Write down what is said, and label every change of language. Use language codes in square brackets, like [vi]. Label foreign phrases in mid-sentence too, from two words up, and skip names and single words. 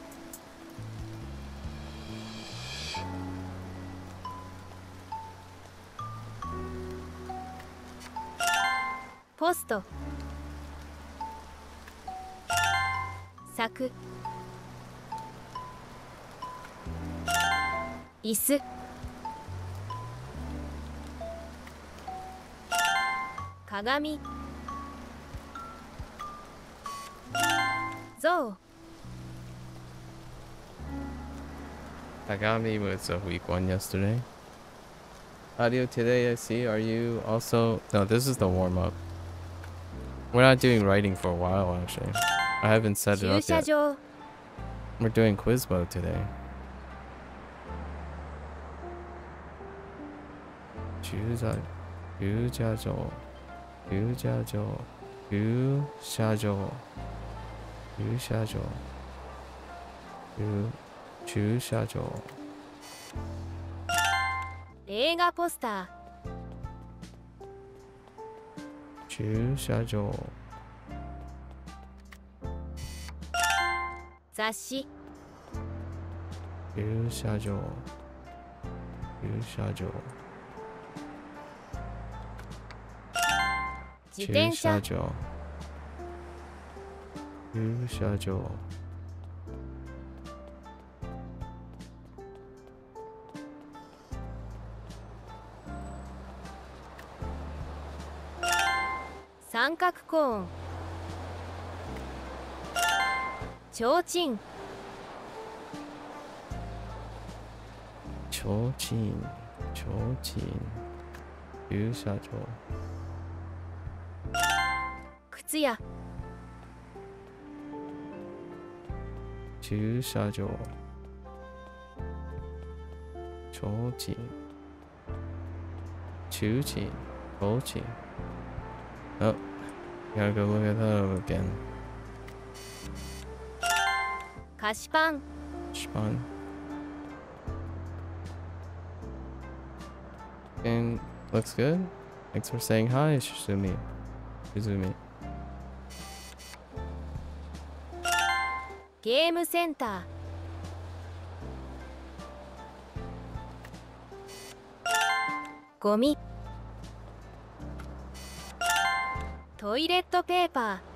[ja] ポスト柵椅子鏡象 [en] Tagami was a weak one yesterday. Audio today, I see. Are you also... No, this is the warm-up. We're not doing writing for a while, actually. I haven't set it [ja] 駐 [en] up [ja] 車 [en] yet. [ja] 場 [en] We're doing quiz mode today. [ja] Chuja... 駐車場。駐車場. 駐車場。駐車場. Chu-sha-jo. 映画ポスター Chu-sha-jo. 雑誌駐車場。駐車場. 自転車駐車場。駐車場. 三角コーンちょうちん Chochin. 提灯。駐車場. 靴屋 Chu-sha-jo. Chochin. 提灯。提灯. [en] Oh, gotta go look at that again. [ja] 菓子パン Shpan. [en] And looks good. Thanks for saying hi, Shizumi. Shizumi. [ja] ゲームセンターゴミトイレットペーパ